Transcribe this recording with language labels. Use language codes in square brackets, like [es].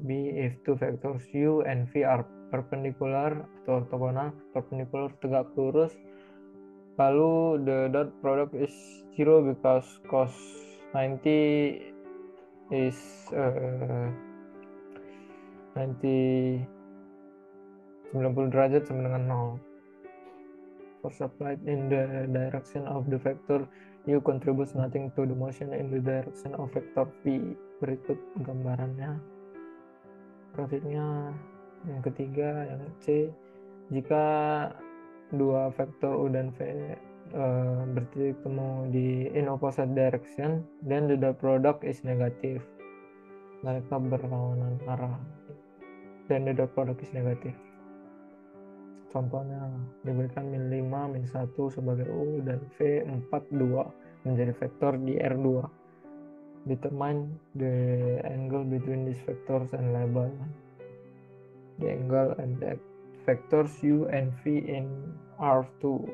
[en] B, if two vectors U and V are perpendicular atau orthogonal, perpendicular tegak lurus, lalu the dot product is zero because cos 90 is 90 [id] derajat sama dengan [en] 0. Force applied in the direction of the vector U contributes nothing to the motion in the direction of vector V. [id] Berikut gambarannya. Grafiknya yang ketiga, yang C. Jika dua vektor U dan V bertitik temu [en] in opposite direction, then the dot product is negative. [id] Mereka berlawanan arah. [en] Then the dot product is negative. [id] Contohnya diberikan min 5, min 1 sebagai U dan V 4, 2 menjadi vektor di R2. [en] Determine the angle between these vectors and label the angle and the vectors U and V in R2.